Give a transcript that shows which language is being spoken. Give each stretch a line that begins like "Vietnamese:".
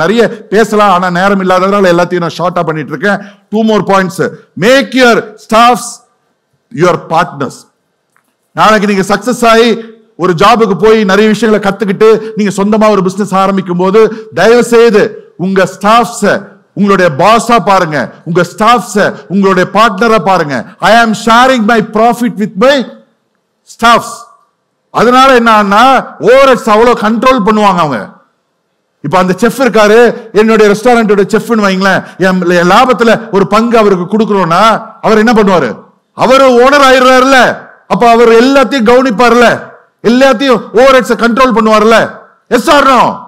Tamil: நிறைய பேசலாம், ஆனா நேரம் இல்லாததால எல்லாத்தையும் நான் ஷார்ட்டா பண்ணிட்டு இருக்கேன்.
English: 2 more points. Make your staffs your partners.
Tamil: நாளைக்கு நீங்க சக்சஸ் ஆகி ஒரு ஜாபுக்கு போய் நிறைய விஷயங்களை கத்துக்கிட்டு நீங்க சொந்தமா ஒரு பிசினஸ் ஆரம்பிக்கும் போது தயவு செய்து உங்க ஸ்டாஃப்ஸ் உங்களுடைய பாஸா பாருங்க, உங்க ஸ்டாஃப்ஸ் உங்களுடைய பார்ட்னரா பாருங்க.
English: I am sharing my profit with my staffs.
Tamil: அதனால என்னன்னா ஓவர்ஹெட்ஸ் அவ்வளவு கண்ட்ரோல் பண்ணுவாங்க அவங்க. இப்ப அந்த செஃப் இருக்காரு, என்னுடைய ரெஸ்டாரண்டோட செஃப்னு வைங்களேன், என் லாபத்துல ஒரு பங்கு அவருக்கு கொடுக்கறோம்னா அவர் என்ன பண்ணுவாரு? அவரு ஓனர் ஆயிடுறாருல, அப்ப அவர் எல்லாத்தையும் கவனிப்பார்ல, எல்லாத்தையும் overheads control பண்ணுவார்ல.
English: Yes or no?